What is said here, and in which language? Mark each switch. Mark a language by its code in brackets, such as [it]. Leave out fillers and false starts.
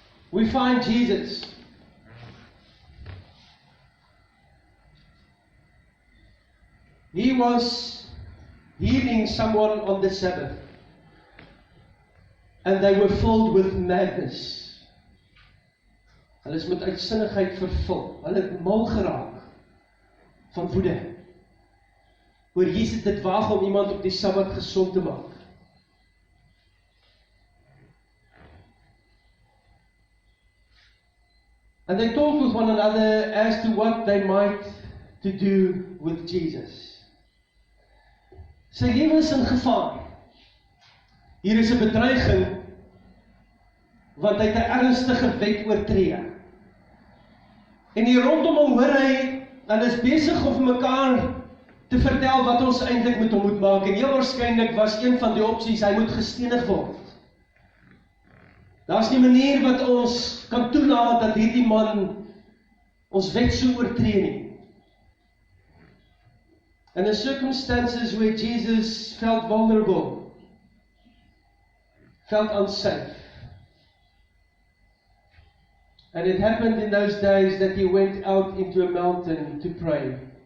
[en] We find Jesus. He was healing someone on the Sabbath. And they were filled with madness. [af] Hulle is met uitsinnigheid vervul. Hulle het mal geraak van woede. Oor Jesus dit waag om iemand op die Sabbat gesond te maak. [en] And they talked with one another as to what they might to do with Jesus. [af] Sy lewe is in gevaar. Hier is 'n bedreiging, want hy het 'n ernstige wet oortree. En hier rondom hom hoor hy, hulle is besig om mekaar te vertel wat ons eintlik met hom moet maak. En heel waarskynlik was een van die opsies, hy moet gestenig word. Daar's nie 'n manier wat ons kan toelaat dat hierdie man ons wet so oortree nie. [en] And in circumstances where Jesus felt vulnerable, felt unsafe. And it happened in those days that he went out into a mountain to pray.